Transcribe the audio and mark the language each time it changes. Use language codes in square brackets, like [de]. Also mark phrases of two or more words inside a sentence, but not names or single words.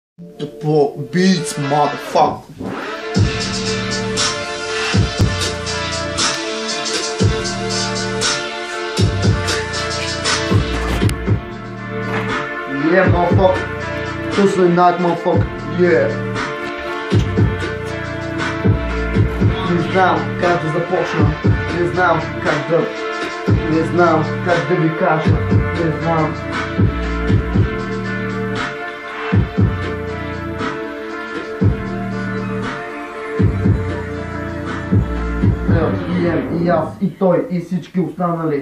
[en] The Pro Beats, motherfucker. Yeah, motherfucker. Tuesday night, motherfucker. Yeah. [bg] Не знам как да започна. Не знам как да... Не знам как да ви кажа. Не знам. И аз, и той, и всички останали.